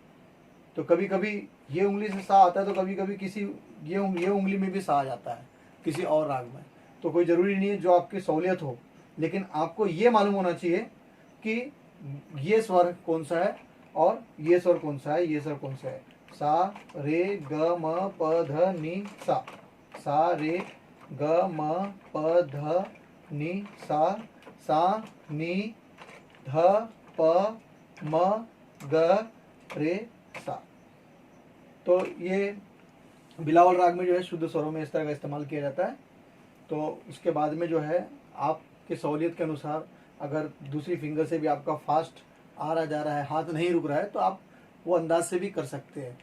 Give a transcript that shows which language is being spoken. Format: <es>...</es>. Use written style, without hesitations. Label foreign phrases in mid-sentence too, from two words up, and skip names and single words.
<hi>तो कभी कभी ये उंगली से सा आता है तो कभी कभी किसी ये उंगली में भी सा आ जाता है किसी और राग में। तो कोई ज़रूरी नहीं है, जो आपकी सहूलियत हो। लेकिन आपको ये मालूम होना चाहिए कि ये स्वर कौन सा है और ये स्वर कौन सा है, ये स्वर कौन सा है। सा रे ग म प ध नि सा, सा रे ग म प ध नि सा नि ध प म ग रे सा। तो ये बिलावल राग में जो है शुद्ध स्वरों में इस तरह का इस्तेमाल किया जाता है। तो उसके बाद में जो है आपकी सहूलियत के अनुसार अगर दूसरी फिंगर से भी आपका फास्ट आ रहा जा रहा है, हाथ नहीं रुक रहा है, तो आप वो अंदाज से भी कर सकते हैं।</hi>